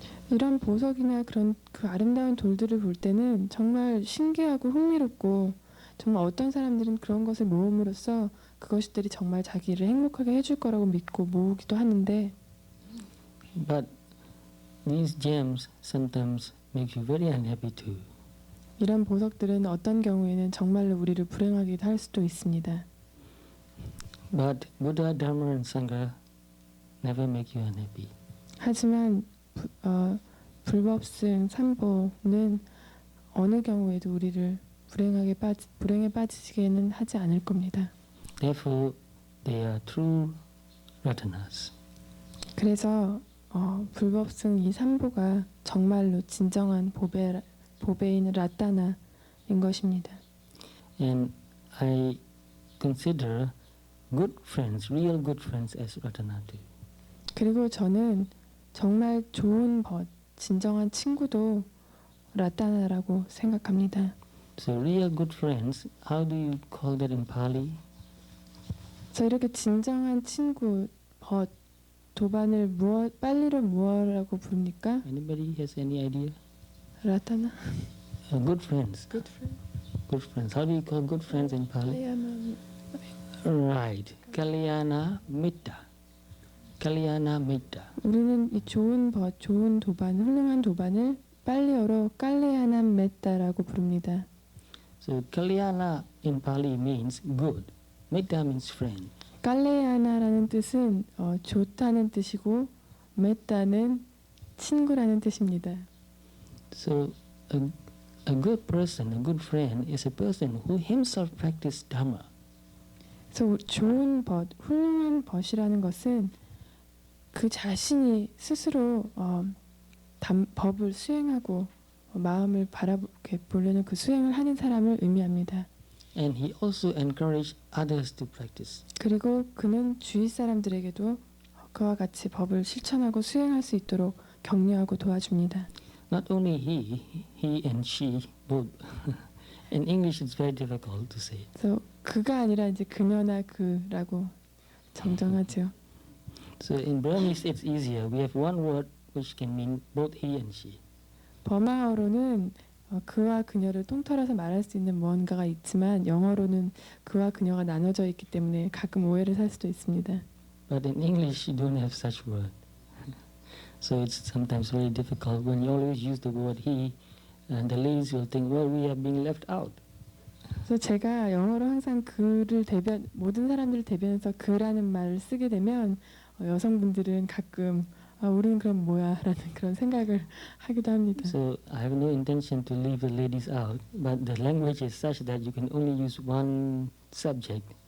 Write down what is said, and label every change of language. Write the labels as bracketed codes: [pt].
[ko] 이런 보석이나 그런 그 아름다운 돌들을 볼 때는 정말 신기하고 흥미롭고 정말 어떤 사람들은 그런 것을 모음으로써 그것들이 정말 자기를 행복하게 해줄 거라고 믿고 모으기도 하는데 [en] But these gems sometimes make you very unhappy too. [ko] 이런 보석들은 어떤 경우에는 정말로 우리를 불행하게 할 수도 있습니다. [en] But Buddha, Dharma and Sangha never make you unhappy. [ko] 하지만 불법승 삼보는 어느 경우에도 우리를 불행에 빠지게는 하지 않을 겁니다. [en] Therefore, they are true ratanas. [ko] 그래서 불법승 이 삼보가 정말로 진정한 보배인 라타나인 것입니다. [en] And I consider good friends, real good friends as ratana too. [ko] 그리고 저는 정말 좋은 진정한 친구도 라타나라고 생각합니다. [en] So real good friends, how do you call that in Pali? [ko] 그래서 이렇게 진정한 친구, 도반을 빨리를 무엇이라고 부릅니까? [en] Anybody has any idea? [ko] 라타나? [en] Good friends. Good friend. Good friends. How do you call good friends in Pali? Right. [pi] Kalyana Mitta. Kalyana Mitta. [ko] 우리는 이 좋은 도반, 훌륭한 도반을 빨리어로 깔레아나 메타라고 부릅니다. [en] So Kalyana in Pali means good. Mitta means friend. [ko] 깔레아나라는 뜻은 좋다는 뜻이고 메타는 친구라는 뜻입니다. [en] So a good person, a good friend is a person who himself practices Dharma. [ko] 그래서 좋은 훌륭한 벗이라는 것은 그 자신이 스스로 법을 수행하고 마음을 바라보게 보려는 그 수행을 하는 사람을 의미합니다. [en] And he also encouraged others to practice. [ko] 그리고 그는 주위 사람들에게도 그와 같이 법을 실천하고 수행할 수 있도록 격려하고 도와줍니다. [en] Not only he and she both. In English it's very difficult to say. [ko] 그래서 그가 아니라 이제 그녀나 그라고 정정하죠. [en] So in Burmese it's easier. We have one word which can mean both he and she. [ko] 버마어로는 그와 그녀를 통틀어서 말할 수 있는 무언가가 있지만 영어로는 그와 그녀가 나눠져 있기 때문에 가끔 오해를 살 수도 있습니다. [en] But in English, you don't have such word. So it's sometimes very difficult when you always use the word he, and the ladies will think, well, we are being left out. [ko] 그래서 제가 영어로 항상 그를 모든 사람들을 대변해서 그라는 말을 쓰게 되면 여성분들은 가끔 우리는 그럼 뭐야 라는 그런 생각을 하기도 합니다. [en] So I have no intention to leave the ladies out, but the language is such that you can only use one subject.